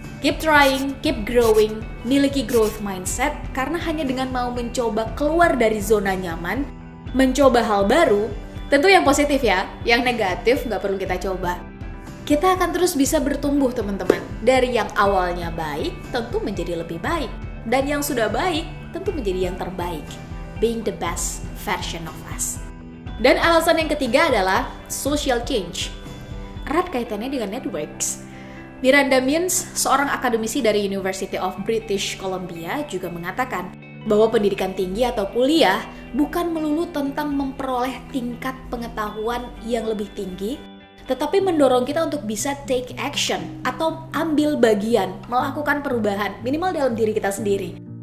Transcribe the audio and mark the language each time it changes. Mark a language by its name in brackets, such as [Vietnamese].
[English] Keep trying, keep growing, [Indonesian] miliki growth mindset, karena hanya dengan mau mencoba keluar dari zona nyaman, mencoba hal baru, tentu yang positif ya, yang negatif nggak perlu kita coba. Kita akan terus bisa bertumbuh teman-teman. Dari yang awalnya baik, tentu menjadi lebih baik. Dan yang sudah baik, tentu menjadi yang terbaik. [English] Being the best version of us. [Indonesian] Dan alasan yang ketiga adalah social change. Erat kaitannya dengan networks. Miranda Means, seorang akademisi dari University of British Columbia, juga mengatakan bahwa pendidikan tinggi atau kuliah bukan melulu tentang memperoleh tingkat pengetahuan yang lebih tinggi, tetapi mendorong kita untuk bisa [English] take action [Indonesian] atau ambil bagian, melakukan perubahan, minimal dalam diri kita sendiri.